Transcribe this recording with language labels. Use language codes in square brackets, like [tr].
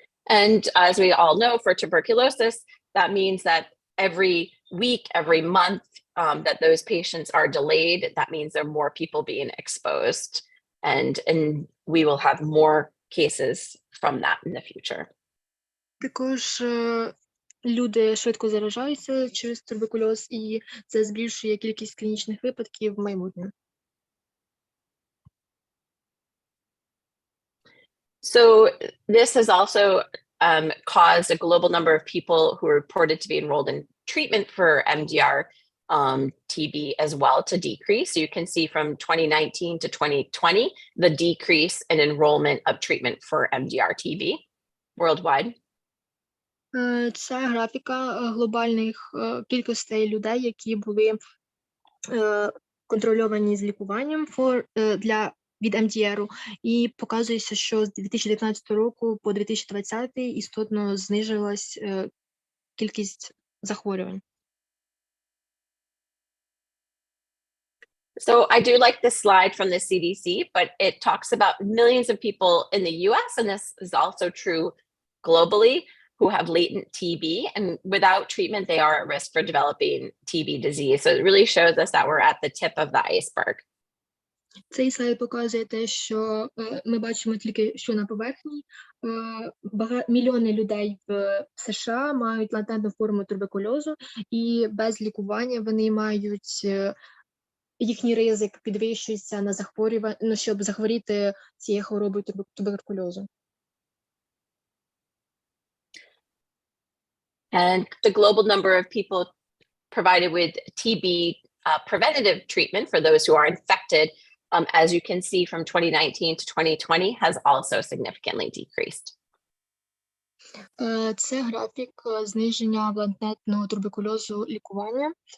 [en] And as we all know, for tuberculosis, that means that every week, every month that those patients are delayed, that means there are more people being exposed, and we will have more cases from that in the future. [uk] Також люди швидко заражаються через туберкульоз, і це збільшує кількість клінічних випадків в майбутньому. [en] So this has also caused a global number of people who are reported to be enrolled in treatment for MDR TB as well to decrease. So you can see from 2019 to 2020, the decrease in enrollment of treatment for MDR TB worldwide. [uk] Це графіка глобальних кількостей людей, які були контрольовані з лікуванням від МДРу, і показується, що з 2019 року по 2020 істотно знижилась кількість захворювань. [en] So I do like this slide from the CDC, but it talks about millions of people in the US, and this is also true globally, who have latent TB, and without treatment, they are at risk for developing TB disease. So it really shows us that we're at the tip of the iceberg. [uk] Цей слайд показує те, що ми бачимо тільки, що на поверхні. Мільйони людей в США мають латентну форму туберкульозу, і без лікування вони мають, їхній ризик підвищується на захворювання, щоб захворіти цією хворобою туберкульозу. [en] And the global number of people provided with TB preventative treatment for those who are infected, as you can see from 2019 to 2020, has also significantly decreased. [uk] Це графік зниження латентного туберкульозу лікування.